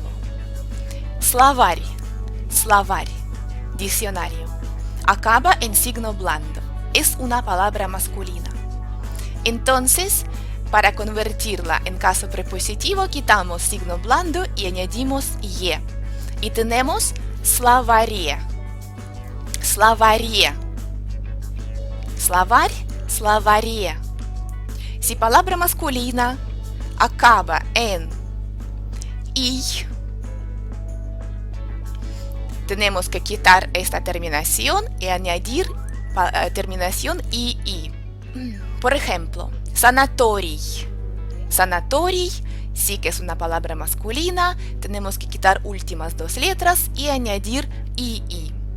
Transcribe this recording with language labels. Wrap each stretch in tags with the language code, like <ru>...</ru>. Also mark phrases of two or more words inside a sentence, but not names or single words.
<ru>Словарь, словарь,</ru> <es>diccionario. Acaba en signo blando. Es una palabra masculina. Entonces, para convertirla en caso prepositivo, quitamos signo blando y añadimos Y. Y tenemos словаре. Словаре.</es> <ru>Словарь, словаре.</ru> <es>Si palabra masculina acaba en I, tenemos que quitar esta terminación y añadir terminación II. Por ejemplo, санаторий. Санаторий sí que es una palabra masculina, tenemos que quitar últimas 2 letras y añadir II.</es>